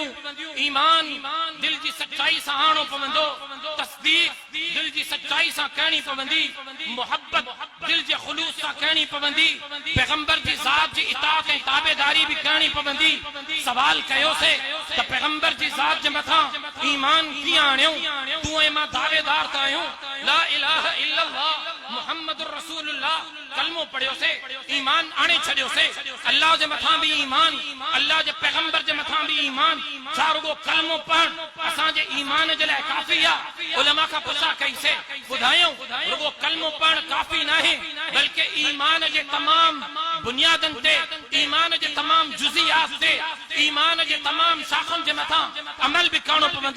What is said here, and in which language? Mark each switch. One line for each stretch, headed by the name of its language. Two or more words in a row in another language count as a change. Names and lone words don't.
Sindhi: ईमान दिल जी सच्चाई सां आणो पवंदो, तस्दीक दिल जी सच्चाई सां करणी पवंदी, मोहब्बत दिल जे ख़ुलूस सां करणी पवंदी, पैगंबर जी ज़ात जी इताअत ऐं ताबेदारी भी करणी पवंदी। सवाल कयोसीं त पैगंबर जी ज़ात जे मथां ईमान कीअं आणियूं? तूं ऐं मां दावेदार त आहियूं
Arabic: لا إله إلا الله محمد رسول الله,
Sindhi: कलमो पढ़ियोसीं, ईमान आणे छॾियोसीं। अल्लाह जे मथां भी ईमान, अल्लाह जे पैगंबर जे मथां भी ईमान। छा रुगो कलमो पढ़ असांजे ईमान जे लाइ काफ़ी आहे? उलमा खां पुछा कईसीं, ॿुधायूं रुगो कलमो पढ़ काफ़ी नाहे, बल्कि ईमान जे तमाम बुनियादनि ते, ईमान जे तमाम जुज़ियात ते, ईमान जे तमाम शाखुनि जे मथां अमल भी करणो पवंदो।